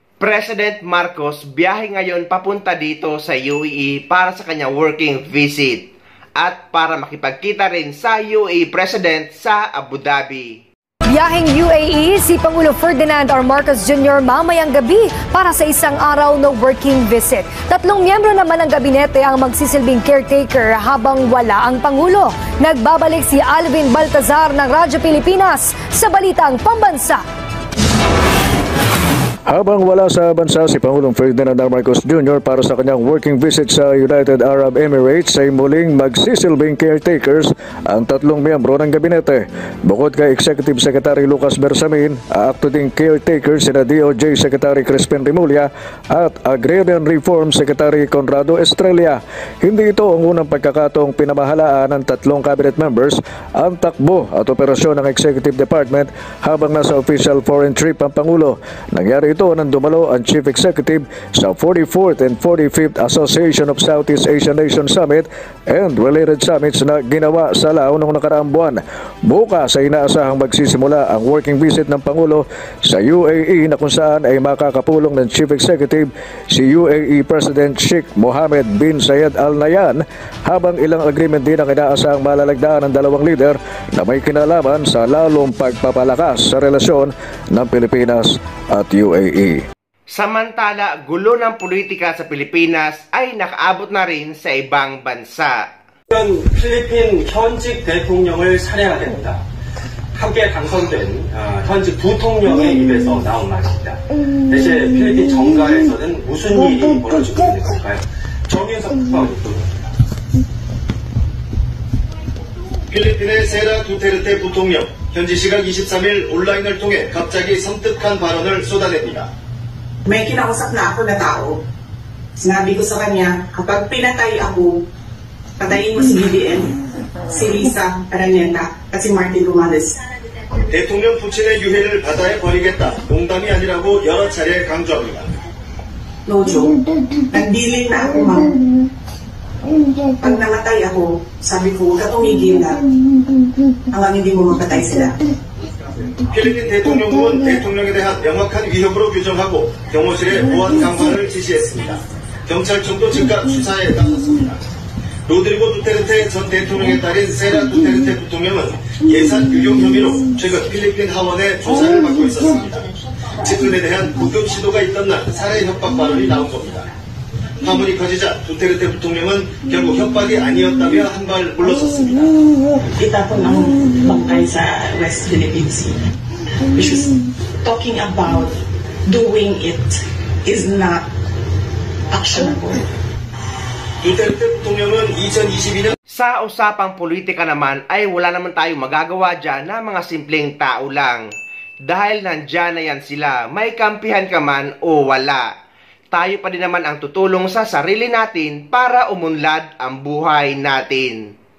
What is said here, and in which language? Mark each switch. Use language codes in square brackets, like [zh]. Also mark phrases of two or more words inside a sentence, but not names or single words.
[tl] President Marcos biyahe ngayon papunta dito sa UAE para sa kanyang [en] working visit [tl] at para makipagkita rin sa UAE President sa Abu Dhabi. Biyaheng UAE si Pangulo Ferdinand R. Marcos Jr. mamayang gabi para sa isang araw na [en] working visit. [tl] 3 miyembro naman ng gabinete ang magsisilbing caretaker habang wala ang Pangulo. Nagbabalik si Alvin Baltazar ng Radyo Pilipinas sa Balitang Pambansa. Habang wala sa bansa si Pangulong Ferdinand R. Marcos Jr. para sa kanyang [en] working visit [tl] sa United Arab Emirates ay muling magsisilbing caretakers ang 3 miyembro ng gabinete. Bukod kay Executive Secretary Lucas Bersamin, aakto ding caretakers sina DOJ Secretary Crispin Remulla at Agrarian Reform Secretary Conrado Estrella. Hindi ito ang unang pagkakataong pinamahalaan ng 3 [en] cabinet members [tl] ang takbo at operasyon ng Executive Department habang nasa [en] official foreign trip [tl] ang Pangulo. Nangyari ito nang dumalo ang Chief Executive sa 44th and 45th Association of Southeast Asian Nations Summit [en] and related summits [tl] na ginawa sa Lao noong nakaraang buwan. Bukas ay inaasahang magsisimula ang [en] working visit [tl] ng Pangulo sa UAE na kung saan ay makakapulong ng Chief Executive si UAE President Sheikh Mohammed bin Zayed Al Nahyan, habang ilang agreement din ang inaasahang malalagdaan ng dalawang leader na may kinalaman sa lalong pagpapalakas sa relasyon ng Pilipinas at UAE. Samantala, gulo ng politika sa Pilipinas ay nakaabot na rin sa ibang bansa. [ko] 필리핀 현직 대통령을 살해해야 됩니다. 함께 당선된 현직 부통령의 입에서 나온 말입니다. 대체 필리핀 정가에서는 무슨 일이 벌어지고 있는 걸까요? 정윤석 특파원님. 필리핀의 세라 두테르테 부통령, 현지 시각 23일 온라인을 통해 갑자기 섬뜩한 발언을 쏟아냅니다. [tl] May kinausap na ako na tao. Sinabi ko sa kanya, kapag pinatay ako, patayin mo si BBM, si Lisa Araneta, at si Martin Romales. [ko] 대통령 부친의 유해를 바다에 버리겠다. 농담이 아니라고 여러 차례 강조합니다. [en] No joke. [tl] Nagdilim na ako, ma'am. Pag namatay ako, sabi ko, huwag ka tumigil na hanggang hindi mo mapatay sila. [ko] 필리핀 대통령부는 대통령에 대한 명확한 위협으로 규정하고 경호실에 보안 강화를 지시했습니다. 경찰청도 즉각 수사에 나섰습니다. 로드리고 두테르테 전 대통령의 딸인 세라 두테르테 부통령은 예산 유용 혐의로 최근 필리핀 하원에 조사를 받고 있었습니다. 측근에 대한 구금 시도가 있던 날 살해 협박 발언이 나온 겁니다. 파문이 커지자 두테르테 부통령은 결국 협박이 아니었다며 한 발 물러섰습니다. [tl] Itapon ang bangkay sa West Philippine Sea, [en] which was talking about doing it is not actionable. [ko] 두테르테 부통령은 2022년 [tl] Sa usapang politika naman ay wala naman tayong magagawa dyan na mga simpleng tao lang. Dahil nandyan na yan sila, may kampihan ka man o wala. Tayo pa din naman ang tutulong sa sarili natin para umunlad ang buhay natin.